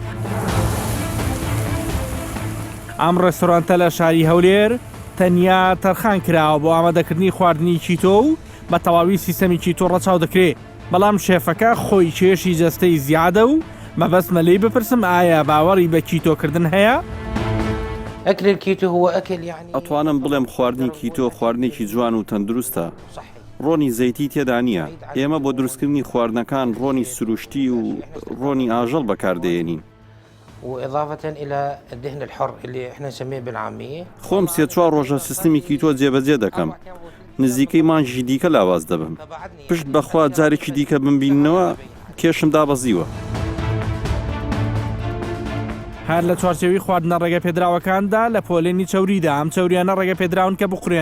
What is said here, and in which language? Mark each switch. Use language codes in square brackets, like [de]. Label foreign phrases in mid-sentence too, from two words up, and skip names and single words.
[ckb] ئەم ڕێستۆرانتە لە شاری هەولێر تەنیا تەرخان کراوە بۆ ئامادەکردنی خواردنی چیتۆ و بە تەواوی سیستەمی چیتۆ ڕەچاو دەکرێت. بەڵام شێفەکە خۆی کێشی جەستەی زیادە و مەبەستمە لێی بپرسم ئایا باوەڕی بە چیتۆکردن هەیە؟ [ar] أكل الكيتو هو أكل يعني [ckb] ئەتوانم بڵێم خواردنی کیتۆ خواردنێکی جوان و تەندروستە. ڕۆنی زەیتی تێدا نییە. ئێمە بۆ دروستکردنی خواردنەکان ڕۆنی سروشتی و ڕۆنی ئاژەڵ بەکاردێنین. [ar] وإضافة إلى الدهن الحر اللي إحنا نسميه بالعامية. [ckb] خۆم سێ چوار ڕۆژە سیستمی کیتۆ جێبەجێ دەکەم. نزیکەی مانجی دیکە لاواز دەبم. پشت بەخوا جارێکی دیکە بمبیننەوە کێشم دابەزیوە. هەر لە چوارچێوی خواردنە ڕێگە پێدراوەکاندا لە پۆلێنی چەوریدا ئەم چەوریانە ڕێگە پێدراون کە بخورێن.